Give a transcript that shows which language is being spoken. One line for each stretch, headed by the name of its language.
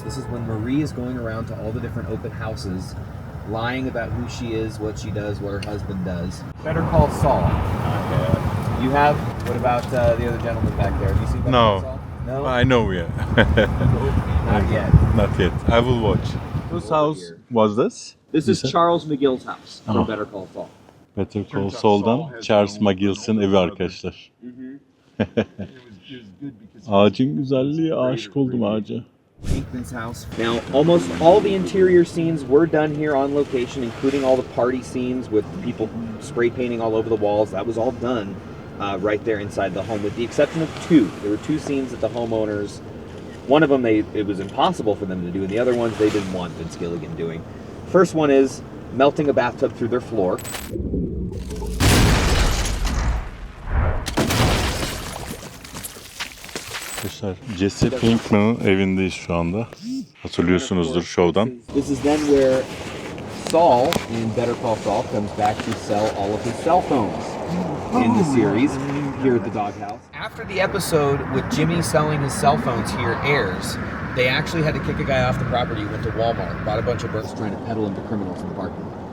English: This is when Marie is going around to all the different open houses, lying about who she is, what she does, what her husband does. Better Call Saul. You have? What about the other gentleman back there? Have you seen Better No. Call Saul? No? I know, yeah. Not yet. Not yet. I will watch. Whose house was this? This is Charles McGill's house Oh. from Better Call Saul.
Turkish: Better Call Saul'dan Charles McGills'in evi arkadaşlar. Ağacın güzelliği, aşık oldum ağaca.
English: Pinkman's house. Now, almost all the interior scenes were done here on location, including all the party scenes with people spray painting all over the walls. That was all done right there inside the home, with the exception of two. There were two scenes that the homeowners, one of them it was impossible for them to do, and the other ones they didn't want Vince Gilligan doing. First one is melting a bathtub through their floor.
Turkish: Arkadaşlar Jesse Pinkman'ın evindeyiz şu anda. Hatırlıyorsunuzdur şovdan.
English: This is then where Saul in Better Call Saul comes back to sell all of his cell phones in the series here at the doghouse. After the episode with Jimmy selling his cell phones here airs, they actually had to kick a guy off the property, went to Walmart, bought a bunch of birds trying to peddle them to criminals in the parking lot.